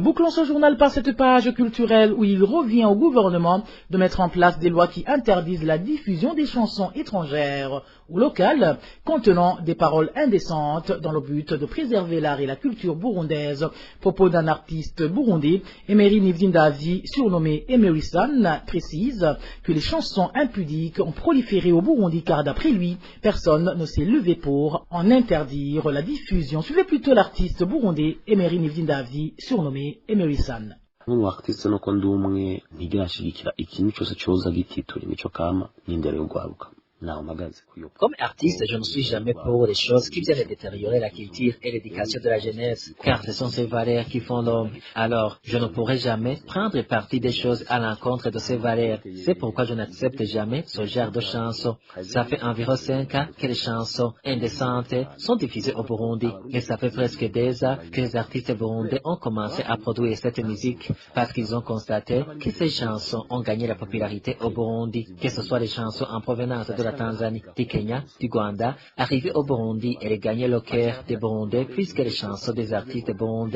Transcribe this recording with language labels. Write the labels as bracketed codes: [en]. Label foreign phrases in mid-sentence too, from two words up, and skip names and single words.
[fr] Bouclons ce journal par cette page culturelle où il revient au gouvernement de mettre en place des lois qui interdisent la diffusion des chansons étrangères ou locales contenant des paroles indécentes dans le but de préserver l'art et la culture burundaise. Propos d'un artiste burundais, Emery Nivzindavi, surnommé Emery-san, précise que les chansons impudiques ont proliféré au Burundi car d'après lui, personne ne s'est levé pour en interdire la diffusion. Suivez plutôt l'artiste burundais Emery Nivzindavi, surnommé Emery-san. [rn] Nk'umuartiste nuko ndi umwe ntigashigikira ikintu cyose cyoza gititura imico kama n'indero yo gwaruka [fr] Comme artiste, je ne suis jamais pour les choses qui viennent détériorer la culture et l'éducation de la jeunesse, car ce sont ces valeurs qui font l'homme. Alors, je ne pourrai jamais prendre parti des choses à l'encontre de ces valeurs. C'est pourquoi je n'accepte jamais ce genre de chansons. Ça fait environ 5 ans que les chansons indécentes sont diffusées au Burundi, et ça fait presque 2 ans que les artistes burundais ont commencé à produire cette musique, parce qu'ils ont constaté que ces chansons ont gagné la popularité au Burundi, que ce soit les chansons en provenance de la Tanzanie, du Kenya, du Rwanda, arrivées au Burundi et les gagner le cœur des Burundais puisque les chansons des artistes burundais.